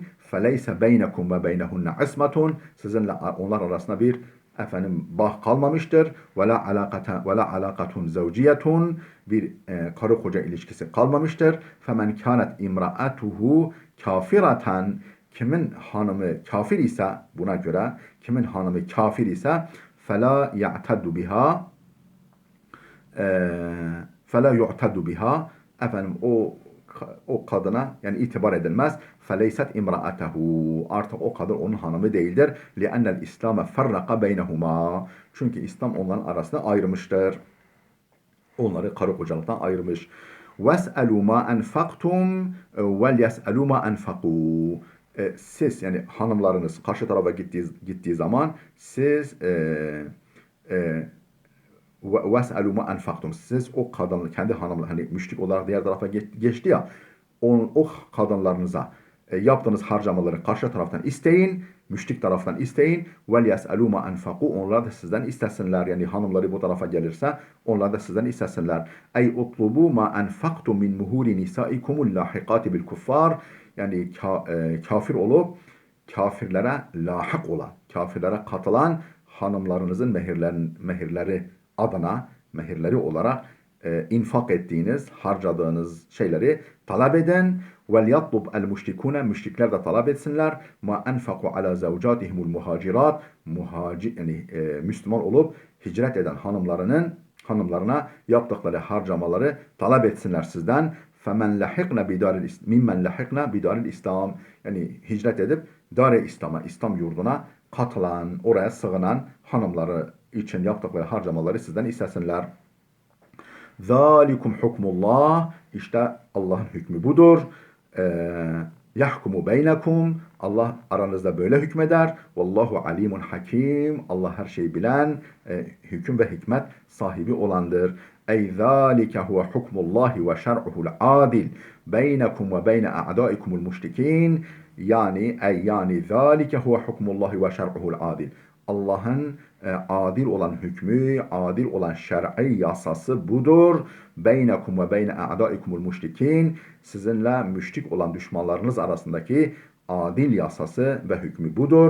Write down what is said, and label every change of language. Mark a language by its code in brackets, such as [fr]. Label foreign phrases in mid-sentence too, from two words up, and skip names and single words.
[ar] فليس بينكم وبينهن عصمة. [tr] Sizinle onlar arasında bir bağ kalmamıştır. [ar] ولا علاقة زوجية, [tr] bir karı koca ilişkisi kalmamıştır. [ar] فمن كانت امرأته كافرة, [tr] kimin hanımı kafir ise, buna göre kimin hanımı kafir ise [ar] فَلَا يَعْتَدُّ بِهَا فَلَا يُعْتَدُّ بِهَا, [tr] o kadına yani itibar edilmez. [ar] فَلَيْسَتْ اِمْرَأَتَهُ, [tr] artık o kadın onun hanımı değildir. [ar] لِأَنَّ الْاِسْلَامَ فَرَّقَ بَيْنَهُمَا, [tr] çünkü İslam onların arasında ayırmıştır. Onları karı kocalıktan ayırmış. [ar] وَاسْأَلُوا مَا أَنْفَقْتُمْ وَلْيَسْأَلُوا مَا أَنْفَقُوا. [tr] Siz, yani hanımlarınız karşı tarafa gittiği zaman siz [ar] وَاسْأَلُوا مَا أَنْفَقْتُمْ, [tr] siz o kadın, kendi hanımlar, hani müşrik olarak diğer tarafa geçti ya, o kadınlarınıza yaptığınız harcamaları karşı taraftan isteyin, müşrik taraftan isteyin. [ar] وَلْيَسْأَلُوا مَا أَنْفَقُوا, [tr] onlar da sizden istesinler. Yani hanımları bu tarafa gelirse onlar da sizden istesinler. [ar] أي اطلبوا ما أنفقتم من مهور نسائكم اللاحقات بالكفار, [tr] yani kafir olup kafirlere lahık olan, kafirlere katılan hanımlarınızın mehirleri adına, mehirleri olarak infak ettiğiniz, harcadığınız şeyleri talep edin. [ar] وَلْيَطْلُبْ الْمُشْرِكُونَ, [tr] müşrikler de talep etsinler. [ar] مَا أَنْفَقُوا عَلَى زَوْجَاتِهِمُ الْمُهَاجِرَاتِ, [tr] yani Müslüman olup hicret eden hanımlarına yaptıkları harcamaları talep etsinler sizden. [ar] فَمَنْ لَحِقْنَ مِمَّنْ لَحِقْنَ بِدَارِ الْإِسْلَامِ, [tr] yani hicret edip Dar-ı İslam'a, İslam yurduna katılan, oraya sığınan hanımları için yaptıkları harcamaları sizden istesinler. [ar] ذَٰلِكُمْ حُكْمُ اللّٰهِ, [tr] işte Allah'ın hükmü budur. [ar] يَحْكُمُ بَيْنَكُمْ, [tr] Allah aranızda böyle hükmeder. [ar] وَاللّٰهُ عَلِيمٌ حَكِيمٌ, Allah her şeyi bilen, hüküm ve hikmet sahibi olandır. Ey ذَٰلِكَ هُوَ حُكْمُ اللّٰهِ وَشَرْعُهُ الْعَادِلِ بَيْنَكُمْ وَبَيْنَ أَعْدَائِكُمُ الْمُشْرِكِينَ. Yani ذلك هو حكم الله وشرعه العادل. [tr] Allah'ın adil olan hükmü, adil olan şer'i yasası budur. [ar] بينكم وبين أعدائكم المشركين. [tr] Sizinle müşrik olan düşmanlarınız arasındaki adil yasası ve hükmü budur.